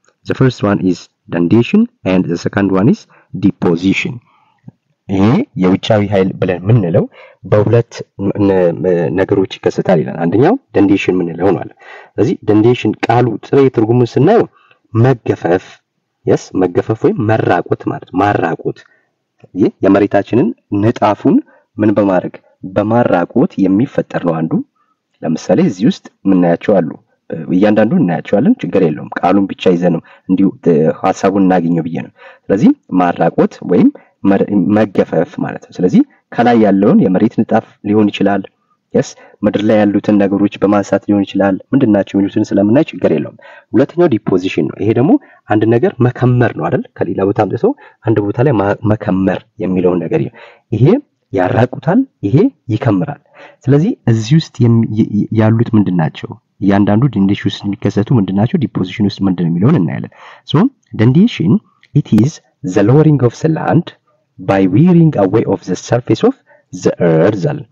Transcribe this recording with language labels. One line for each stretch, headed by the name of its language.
English: The first one is denudation and the second one is deposition.
Amharic: ይሄ የውጫዊ ኃይል ብለን ምንለው በሁለት ነገሮች ይከሰታል ይላል። አንደኛው ደንዴሽን ምንለው ነው አለ። ስለዚህ ደንዴሽን ቃሉ ጥሬ ትርጉሙን ስናየው መገፈፍ መገፈፍ ወይም መራቆት ማለት ማራቆት። ይህ የመሬታችንን ንጣፉን ምን በማድረግ በማራቆት የሚፈጠር ነው አንዱ። ለምሳሌ እዚህ ውስጥ ምናያቸው አሉ። እያንዳንዱ እናያቸዋለን፣ ችግር የለውም። ቃሉን ብቻ ይዘነው እንዲሁ ሐሳቡን እናገኘው ብዬ ነው። ስለዚህ ማራቆት ወይም መገፈፍ ማለት ነው። ስለዚህ ከላይ ያለውን የመሬት ንጣፍ ሊሆን ይችላል፣ ምድር ላይ ያሉትን ነገሮች በማንሳት ሊሆን ይችላል። ምንድናቸው የሚሉትን ስለምናይ ችግር የለውም። ሁለተኛው ዲፖዚሽን ነው። ይሄ ደግሞ አንድ ነገር መከመር ነው አይደል? ከሌላ ቦታ አምጥቶ አንድ ቦታ ላይ መከመር የሚለውን ነገር ይሄ ያራቁታል፣ ይሄ ይከምራል። ስለዚህ እዚህ ውስጥ ያሉት ምንድናቸው? እያንዳንዱ ደንዴሽን ውስጥ የሚከሰቱ ምንድናቸው? ዲፖዚሽን ውስጥ ምንድነው የሚለውን እናያለን።
English: so ደንዴሽን it is the lowering of the land by wearing away of the surface of the earth.